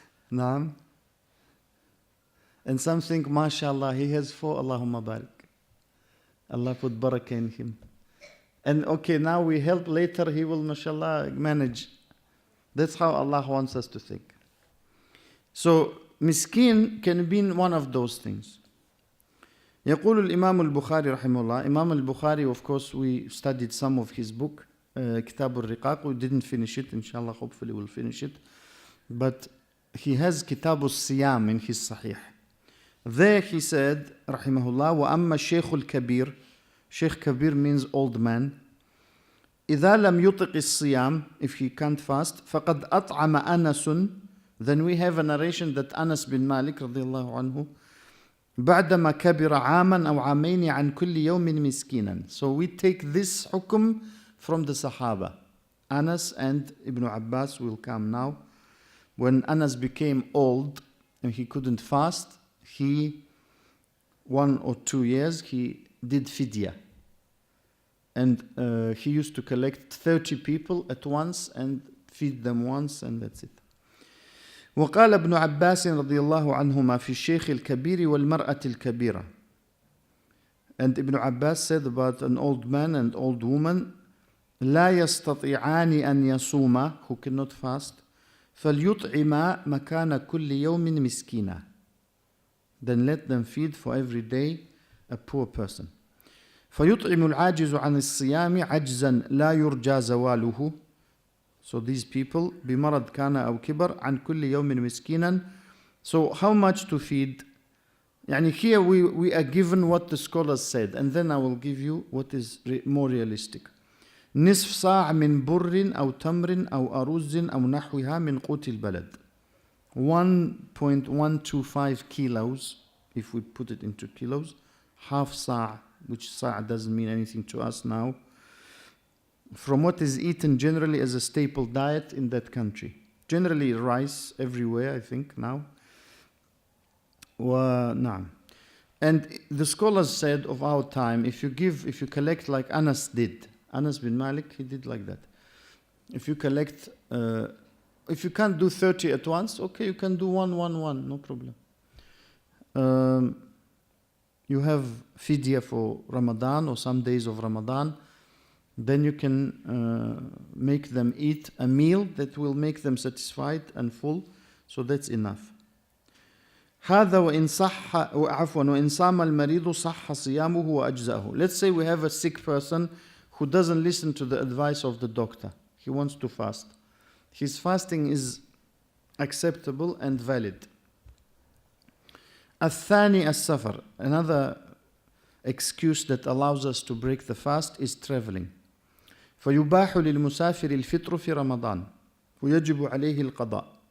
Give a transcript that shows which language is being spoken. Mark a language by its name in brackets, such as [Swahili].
[English] Naam. And some think, mashallah, he has 4, Allahumma barik. Allah put barakah in him. And okay, now we help, later he will, mashallah, manage. That's how Allah wants us to think. So, miskin can be one of those things. [Arabic] يقول الإمام البخاري رحمه الله. [English] Imam al-Bukhari, of course, we studied some of his book, Kitab al-Riqaq. We didn't finish it, inshallah, hopefully we'll finish it. But he has Kitab al-Siyam in his Sahih. There he said, rahimahullah, [Arabic] وَأَمَّا الشَّيْخُ الْكَبِيرُ. [English] Sheikh Kabir means old man. [Arabic] إِذَا لَمْ يُطِقِ الصِّيَامِ. [English] If he can't fast, [Arabic] فَقَدْ أَطْعَمَ أَنَسٌ. [English] Then we have a narration that Anas bin Malik radiallahu anhu, [Arabic] بعدما كبر عاما أو عامين عن كل يوم مسكينا. [English] So we take this hukum from the Sahaba. Anas and Ibn Abbas will come now. When Anas became old and he couldn't fast, he 1 or 2 years he did fidya. And he used to collect 30 people at once and feed them once, and that's it. [Arabic] وقال ابن عباس رضي الله عنهما في الشيخ الكبير والمرأة الكبيرة. [English] And Ibn Abbas said about an old man and old woman, [Arabic] لا يستطيعان أن يصوما, [English] who cannot fast, [Arabic] فليطعما مكان كل يوم مسكينا. [English] Then let them feed for every day a poor person. [Arabic] فيطعم العاجز عن الصيام عجزا لا يرجى زواله. [English] So these people, [Arabic] بمرض كان أو كبر عن كل يوم مسكينا. [English] So how much to feed? يعني here we are given what the scholars said, and then I will give you what is more realistic. [Arabic] نصف صاع من بر أو تمر أو أرز أو نحوها من قوت البلد. [English] 1.125 kilos, if we put it into kilos, half sa', which sa' doesn't mean anything to us now, from what is eaten generally as a staple diet in that country. Generally rice everywhere, I think, now. [Arabic] نعم. [English] And the scholars said of our time, if you collect like Anas did, Anas bin Malik, he did like that. If you collect, if you can't do 30 at once, okay, you can do 1, no problem. You have fidya for Ramadan or some days of Ramadan. Then you can make them eat a meal that will make them satisfied and full. So that's enough. [Arabic] هذا وإن صح عفوا وإن صام المريض صح صيامه وأجزأه. [English] Let's say we have a sick person who doesn't listen to the advice of the doctor. He wants to fast. His fasting is acceptable and valid. الثاني السفر. Another excuse that allows us to break the fast is traveling. [Arabic] فيباح للمسافر الفطر في رمضان ويجب عليه القضاء.